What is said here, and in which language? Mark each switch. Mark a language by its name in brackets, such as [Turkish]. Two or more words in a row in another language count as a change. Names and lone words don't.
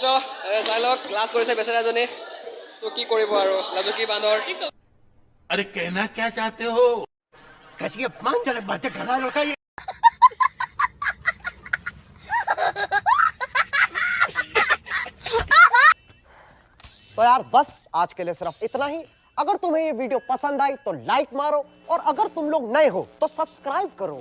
[Assamese] চাই লওক, ক্লাছ কৰিছে বেচেৰাজনী। তো কি কৰিব আৰু, লাজুকী বান্দৰ। [Hindi] अरे कहना क्या चाहते हो? कैसी अपमानजनक बातें कर रहा है लड़का ये। तो यार बस आज के लिए सिर्फ इतना ही। अगर तुम्हें ये वीडियो पसंद आई तो लाइक मारो, और अगर तुम लोग नए हो तो सब्सक्राइब करो।